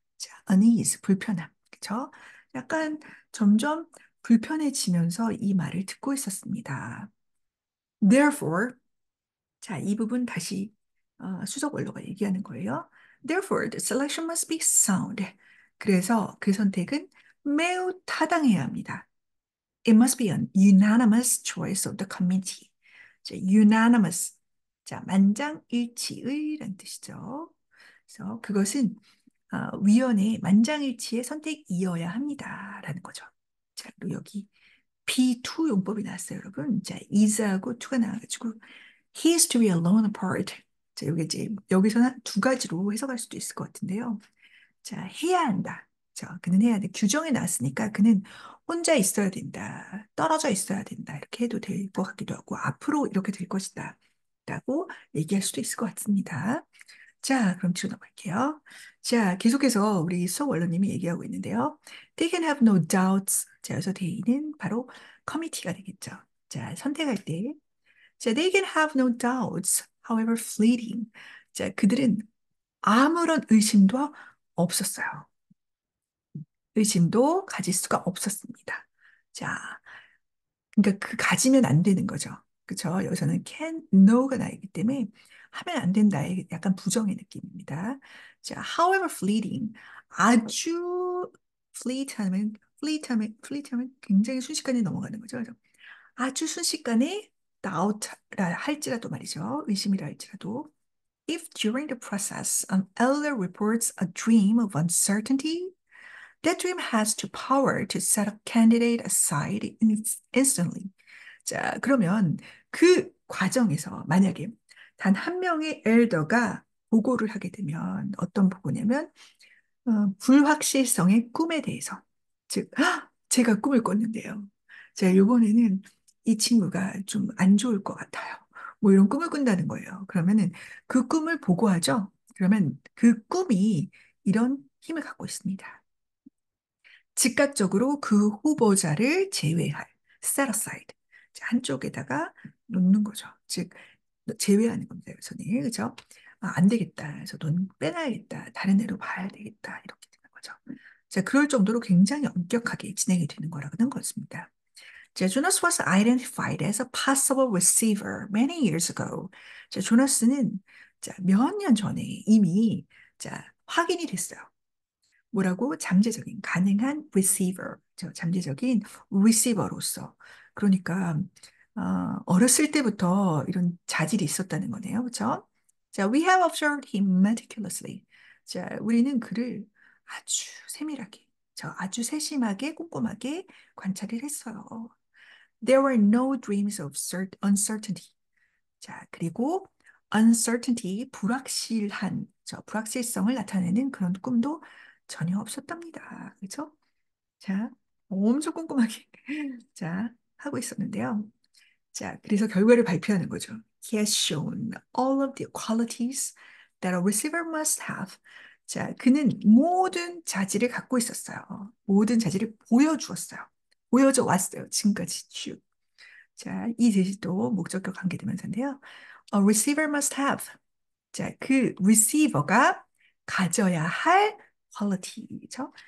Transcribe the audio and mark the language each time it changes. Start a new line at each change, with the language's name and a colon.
Korean: 자, unease, 불편함. 그쵸? 약간 점점 불편해지면서 이 말을 듣고 있었습니다. Therefore, 자, 이 부분 다시 수석 원로가 얘기하는 거예요.
English: Therefore, the selection must be sound.
Korean: 그래서 그 선택은 매우 타당해야 합니다.
English: It must be an unanimous choice of the committee.
Korean: 자, unanimous. 자, 만장일치의란 뜻이죠. 그래서 그것은 위원회의 만장일치의 선택이어야 합니다라는 거죠. 자, 그리고 여기 B2 용법이 나왔어요, 여러분. 자, is하고 to가 나와가지고 he is to be alone apart. 자, 여기 이제 여기서는 두 가지로 해석할 수도 있을 것 같은데요. 자, 해야 한다. 자, 그는 해야 돼. 규정에 나왔으니까 그는 혼자 있어야 된다. 떨어져 있어야 된다. 이렇게 해도 될 것 같기도 하고 앞으로 이렇게 될 것이다. 라고 얘기할 수도 있을 것 같습니다. 자, 그럼 뒤로 넘어갈게요. 자, 계속해서 우리 수석 원로님이 얘기하고 있는데요.
English: They can have no doubts.
Korean: 자, 여기서 they는 바로 커미티가 되겠죠. 자, 선택할 때.
English: 자, they can have no doubts, however fleeting.
Korean: 자, 그들은 아무런 의심도 없었어요. 의심도 가질 수가 없었습니다. 자, 그러니까 그 가지면 안 되는 거죠. 그렇죠? 여기서는 can, no가 나있기 때문에 하면 안 된다의 약간 부정의 느낌입니다. 자, however fleeting, 아주 fleet하면 굉장히 순식간에 넘어가는 거죠. 그죠? 아주 순식간에 doubt라 할지라도 말이죠.
English: 의심이라 할지라도 if during the process an elder reports a dream of uncertainty, that dream has the power to set a candidate aside instantly.
Korean: 자, 그러면 그 과정에서 만약에 단 한 명의 엘더가 보고를 하게 되면 어떤 보고냐면 불확실성의 꿈에 대해서 즉 "헉, 제가 꿈을 꿨는데요. 제가 이번에는 이 친구가 좀 안 좋을 것 같아요. 뭐 이런 꿈을 꾼다는 거예요. 그러면은 그 꿈을 보고하죠. 그러면 그 꿈이 이런 힘을 갖고 있습니다. 즉각적으로 그 후보자를 제외할 set aside. 자, 한쪽에다가 놓는 거죠. 즉 제외하는 겁니다. 여기서는 그죠? 안 되겠다. 그래서 넌 빼놔야겠다. 다른 애로 봐야 되겠다. 이렇게 되는 거죠. 자, 그럴 정도로 굉장히 엄격하게 진행이 되는 거라는 것입니다.
English: 자, Jonas was identified as a possible receiver many years ago.
Korean: 자, 조나스는 자, 몇 년 전에 이미 자, 확인이 됐어요. 뭐라고? 잠재적인 가능한 receiver, 저 잠재적인 receiver로서. 그러니까 어렸을 때부터 이런 자질이 있었다는 거네요. 그렇죠?
English: 자, we have observed him meticulously.
Korean: 자, 우리는 그를 아주 세밀하게, 아주 세심하게 꼼꼼하게 관찰을 했어요.
English: There were no dreams of uncertainty.
Korean: 자, 그리고 uncertainty, 불확실한, 불확실성을 나타내는 그런 꿈도 전혀 없었답니다. 그렇죠? 자, 엄청 꼼꼼하게 자, 하고 있었는데요.
English: 자, 그래서 결과를 발표하는 거죠. He has shown all of the qualities that a receiver must have.
Korean: 자, 그는 모든 자질을 갖고 있었어요. 모든 자질을 보여주었어요. 보여줘 왔어요. 지금까지 쭉. 자, 이 제시도 목적격 관계대명사인데요.
English: A receiver must have.
Korean: 자, 그 receiver가 가져야 할 퀄리티죠.